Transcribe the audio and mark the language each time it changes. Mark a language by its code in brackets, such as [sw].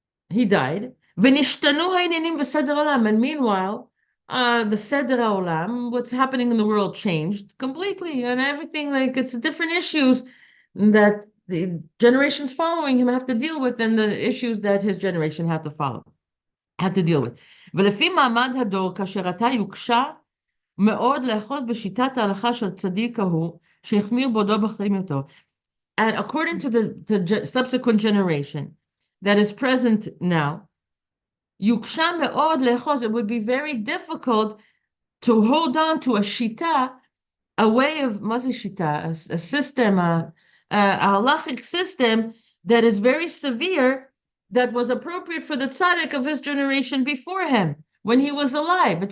[en] He died. [he] ונשתנו העניינים וסדר עולם, [en] and meanwhile, the Seder Olam, what's happening in the world changed completely, and everything, like it's different issues that the generations following him have to deal with, and the issues that his generation had to deal with. [he] ולפי מעמד הדור, כאשר עתה יוקשה מאוד לאחוז בשיטת ההלכה של צדיק ההוא, שהחמיר בעודו בחרימותו. [en] And according to the subsequent generation that is present now, yuksha me'od le'choz, it would be very difficult to hold on to a shita, a way of shita, a system, a halachic system that is very severe, that was appropriate for the tzaddik of his generation before him, when he was alive.